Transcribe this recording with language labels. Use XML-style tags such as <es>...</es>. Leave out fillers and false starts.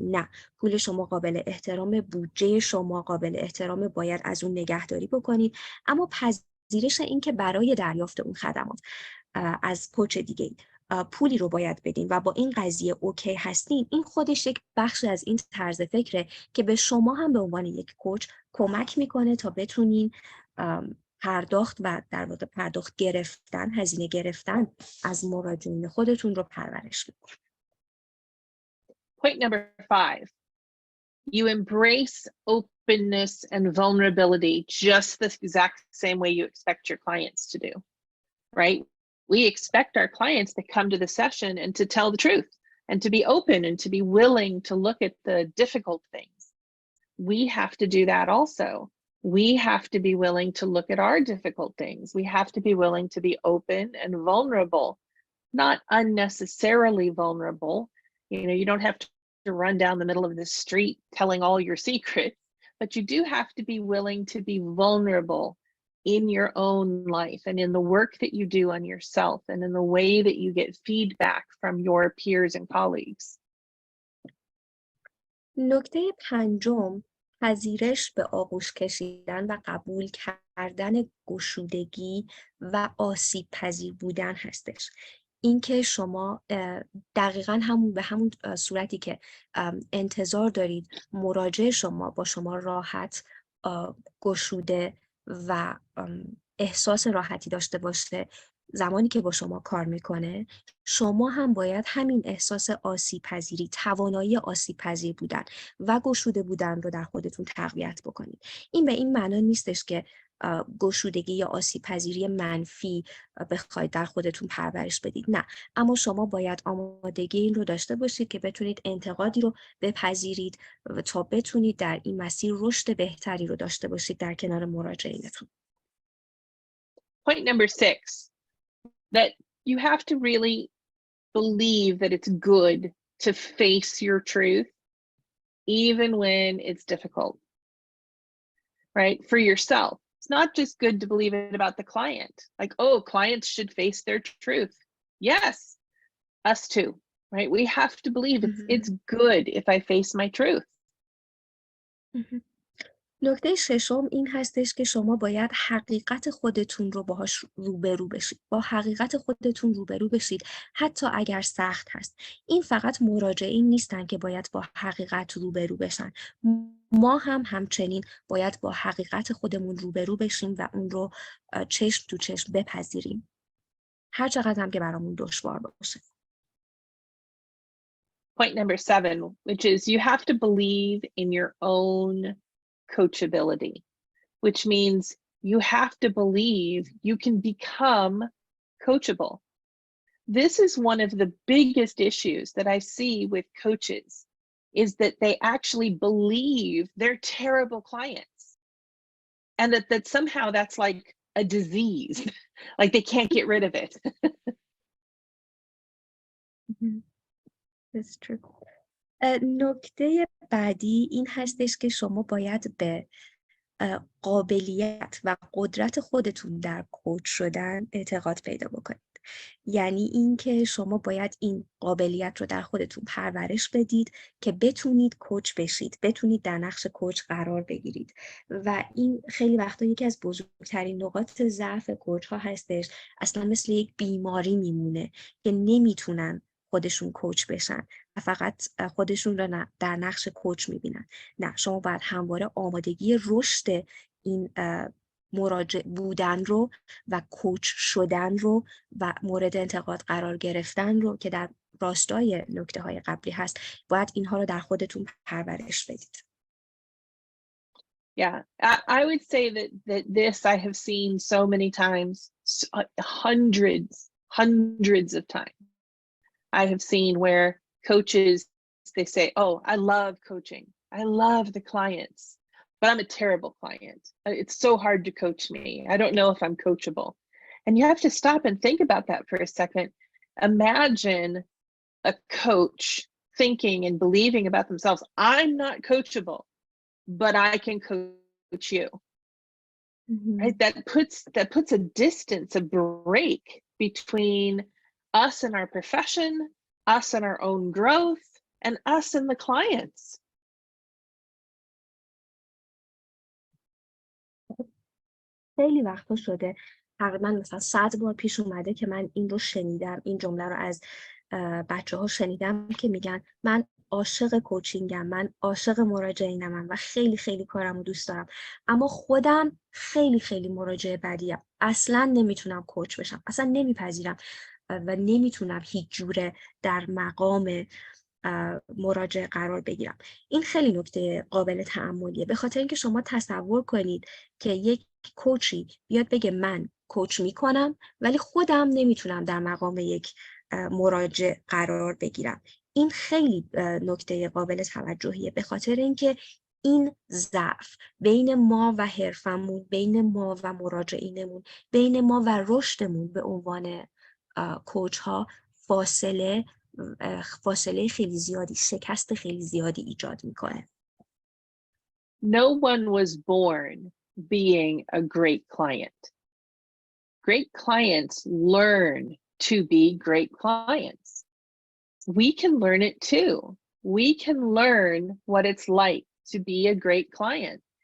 <fa>نه، پول شما قابل احترام، بودجه شما قابل احترام، باید از اون نگهداری بکنید، اما پذیرش این که برای دریافت اون خدمات از کوچ دیگه پولی رو باید بدین و با این قضیه اوکی هستین، این خودش یک بخش از این طرز فکره که به شما هم به عنوان یک کوچ کمک میکنه تا بتونین پرداخت و در واقع پرداخت گرفتن، هزینه گرفتن از مراجعین خودتون رو پرورش بدین.</fa> <en>Point number 5. You embrace openness and vulnerability just the exact same way you expect your clients to do, right? We expect our clients to come to the session and to tell the truth and to be open and to be willing to look at the difficult things. We have to do that also. We have to be willing to look at our difficult things. We have to be willing to be open and vulnerable, not unnecessarily vulnerable. You know, you don't have to run down the middle of the street telling all your secrets, but you do have to be willing to be vulnerable in your own life and in the work that you do on yourself and in the way that you get feedback from your peers and colleagues.</en> <fa>نکته پنجم، پذیرش به آغوش کشیدن و قبول کردن گشودگی و آسیب پذیر بودن هستش. اینکه شما دقیقاً به همون صورتی که انتظار دارید مراجع شما با شما راحت، گشوده و احساس راحتی داشته باشه، زمانی که با شما کار میکنه، شما هم باید همین احساس آسیب پذیری، توانایی آسیب پذیر بودن و گشوده بودن رو در خودتون تقویت بکنید. این به این معنا نیستش که گشودگی یا آسیب پذیری منفی بخواید در خودتون پرورش بدید، نه، اما شما باید آمادگی این رو داشته باشید که بتونید انتقادی رو بپذیرید تا بتونید در این مسیر رشد بهتری رو داشته باشید در کنار مراجعینتون.</fa> <en>Point number 6, that you have to really believe that it's good to face your truth, even when it's difficult, right? For yourself. It's not just good to believe it about the client. Like, oh, clients should face their truth. Yes, us too, right? We have to believe it's good if I face my truth.</en> <fa>نکته ششم این هستش که شما باید حقیقت خودتون رو باهاش روبرو بشید. با حقیقت خودتون روبرو بشید حتی اگر سخت هست. این فقط مراجعین نیستن که باید با حقیقت روبرو بشن. ما هم همچنین باید با حقیقت خودمون روبرو بشیم و اون رو چشم تو چشم بپذیریم. هر چقدر هم که برامون دشوار باشه.</fa> <en>Point number 7, which is you have to believe in your own coachability, which means you have to believe you can become coachable. This is one of the biggest issues that I see with coaches, is that they actually believe they're terrible clients, and that somehow that's like a disease, like they can't get rid of it. That's true.</en> <fa>نکته بعدی این هستش که شما باید به قابلیت و قدرت خودتون در کوچ شدن اعتقاد پیدا بکنید. یعنی اینکه شما باید این قابلیت رو در خودتون پرورش بدید که بتونید کوچ بشید، بتونید در نقش کوچ قرار بگیرید. و این خیلی وقتا یکی از بزرگترین نقاط ضعف کوچ ها هستش. اصلا مثل یک بیماری میمونه که نمیتونن خودشون کوچ بشن و فقط خودشون رو در نقش کوچ میبینن. نه، شما باید همواره آمادگی رشد این مراجع بودن رو و کوچ شدن رو و مورد انتقاد قرار گرفتن رو که در راستای نکته های قبلی هست، باید اینها رو در خودتون پرورش بدید.</fa> <en>Yeah, I would say that this I have seen so many times, hundreds of times. I have seen where coaches, they say, oh, I love coaching. I love the clients, but I'm a terrible client. It's so hard to coach me. I don't know if I'm coachable. And you have to stop and think about that for a second. Imagine a coach thinking and believing about themselves, I'm not coachable, but I can coach you. Right? That puts a distance, a break between us and our profession, us and our own growth, and us and the clients.</en> <fa>خیلی وقتا شده، تقریبا مثلا 100 بار پیش اومده که من این رو شنیدم، این جمله رو از بچه ها شنیدم که میگن من عاشق کوچینگم، من عاشق مراجعینم و خیلی خیلی کارم رو دوست دارم، اما خودم خیلی خیلی مراجع بدیم، اصلا نمیتونم کوچ بشم، اصلا نمیپذیرم و نمیتونم هیچ جوره در مقام مراجع قرار بگیرم. این خیلی نکته قابل تأملیه، به خاطر اینکه شما تصور کنید که یک کوچی بیاد بگه من کوچ میکنم ولی خودم نمیتونم در مقام یک مراجع قرار بگیرم. این خیلی نکته قابل توجهیه، به خاطر اینکه این ضعف بین ما و حرفمون، بین ما و مراجعینمون، بین ما و رشدمون به عنوان کوچ ها فاصله خیلی زیادی، شکست خیلی زیادی ایجاد میکنه.</fa> <en>No one was born being a great client. Great clients learn to be great clients. We can learn it too. We can learn what it's like to be a great client.</en>